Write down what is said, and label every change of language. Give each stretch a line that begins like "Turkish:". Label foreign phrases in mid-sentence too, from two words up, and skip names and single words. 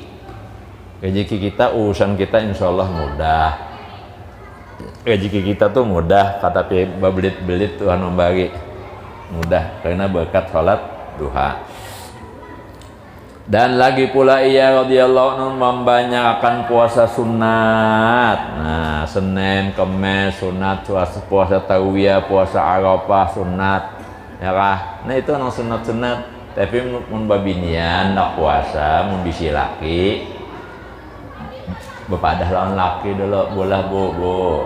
Indonesian: Rezeki kita, urusan kita
Arabic: إن شاء الله
Indonesian: mudah. Rezeki kita tuh mudah, kata belit-belit Tuhan membagi mudah karena berkat salat duha. Dan lagi pula ia
Arabic: رضي الله عنه
Indonesian: membanyakkan puasa sunat. Nah, Senin, Kamis sunat, puasa Tarwiyah, puasa Arafah sunat. Ya kah?
Banjar: Nah itu nang sunat-sunat. Tapi mun babinian nak puasa, mun bisi laki bepadah lawan laki dulu, bolah bu.